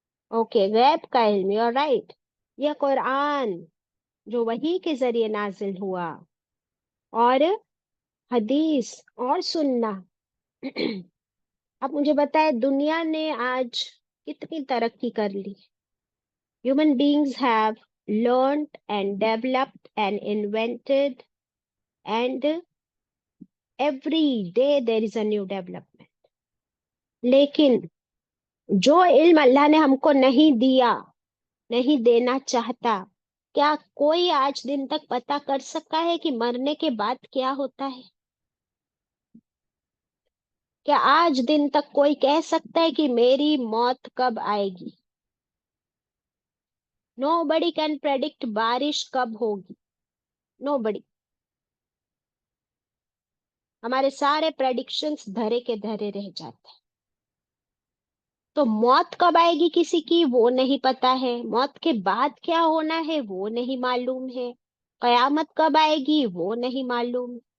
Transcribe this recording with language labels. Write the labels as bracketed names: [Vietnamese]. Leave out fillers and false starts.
[English] okay, [Hindi] गैब का इल्म, [English] You are right. [Hindi] यह कुरान जो वही के जरिए नाजिल हुआ, और हदीस और सुन्ना। अब मुझे बताए, दुनिया ने आज कितनी तरक्की कर ली। [English] Human beings have learned and developed and invented, and every day there is a new development. [Hindi] लेकिन जो इल्म अल्लाह ने हमको नहीं दिया, नहीं देना चाहता, क्या कोई आज दिन तक पता कर सका है कि मरने के बाद क्या होता है? क्या आज दिन तक कोई कह सकता है कि मेरी मौत कब आएगी? [English] Nobody can predict [Hindi] बारिश कब होगी। [English] Nobody. [Hindi] हमारे सारे प्रेडिक्शंस धरे के धरे रह जाते हैं। तो मौत कब आएगी किसी की वो नहीं पता है, मौत के बाद क्या होना है वो नहीं मालूम है, कयामत कब आएगी वो नहीं मालूम।